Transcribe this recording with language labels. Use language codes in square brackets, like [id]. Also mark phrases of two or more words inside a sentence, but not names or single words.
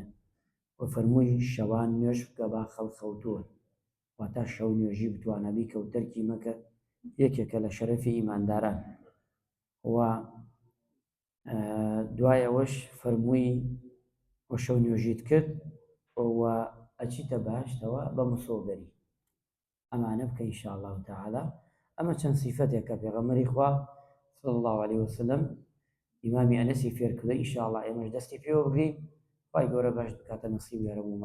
[ckb] و فەرمووی شەوان نوێژ بکە با خەڵک خەوتووە، واتە شەو نوێژی بتوانە بیکە و تەرکی مەکە، یەکێکە لە شەرەفی ئیمانداران. و دوای ئەوەش فەرمووی وە شەو نوێژیت کرد و ئەچیتە بەهشتەوە بە مسۆگەری. ئەمانە بکە [ar] إن شاء الله تعالى. [ckb] ئەمە چەند سیفەتێکە پێغەمبەری خوا [ar] صلی الله عليه وسلم [ckb] ئیمامی ئەنەسی فێر کردە، [ar] ئین شاء الله [ckb] ئێمەش دەستی پێوە بگرین، خوای گەورە بەهشت بکاتە نەسیبی هەر هەموومان.